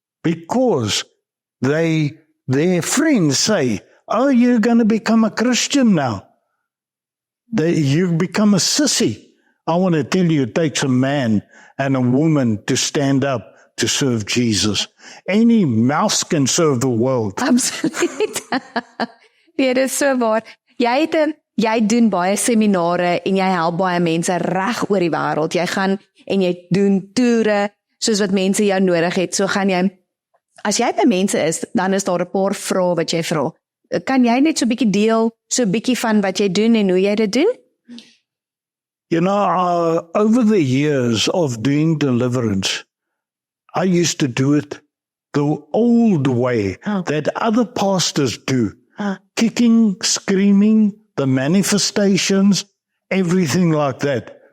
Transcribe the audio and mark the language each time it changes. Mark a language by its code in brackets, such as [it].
[en] because their friends say, oh, you're going to become a Christian now. You become a sissy. I want to tell you, it takes a man and a woman to stand up to serve Jesus. Any mouse can serve the world. [af] Absoluut. Nee, dit is so waar. Jy doen baie seminare en jy help baie mense reg oor die wêreld. Jy gaan en jy doen toere soos wat mense jou nodig het. So gaan jy, as jy by mense is, dan is daar 'n paar vrae wat jy vra. Kan jy net so 'n bietjie deel, so 'n bietjie van wat jy doen en hoe jy dit doen? [en] You know, over the years of doing deliverance, I used to do it the old way that other pastors do. Kicking, screaming, the manifestations, everything like that.